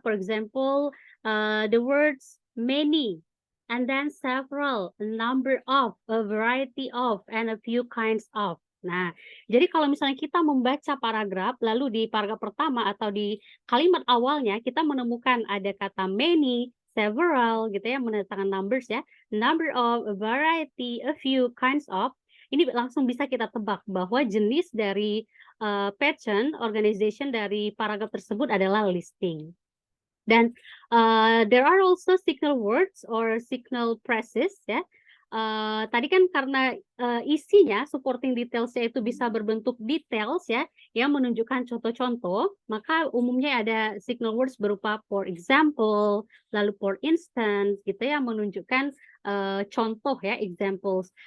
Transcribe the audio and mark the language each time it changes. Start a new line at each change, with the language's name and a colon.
English: For example, the words many, and then several, a number of, a variety of, and a few kinds of.
Indonesian: Nah, jadi kalau misalnya kita membaca paragraf, lalu di paragraf pertama atau di kalimat awalnya kita menemukan ada kata many, several, gitu ya, menandakan numbers ya, number of, a variety, a few kinds of, ini langsung bisa kita tebak bahwa jenis dari pattern organization dari paragraf tersebut adalah listing.
English: Dan there are also signal words or signal phrases ya.
Indonesian: Tadi kan karena isinya supporting details-nya itu bisa berbentuk details ya yang menunjukkan contoh-contoh, maka umumnya ada signal words berupa for example, lalu for instance gitu ya menunjukkan contoh ya examples.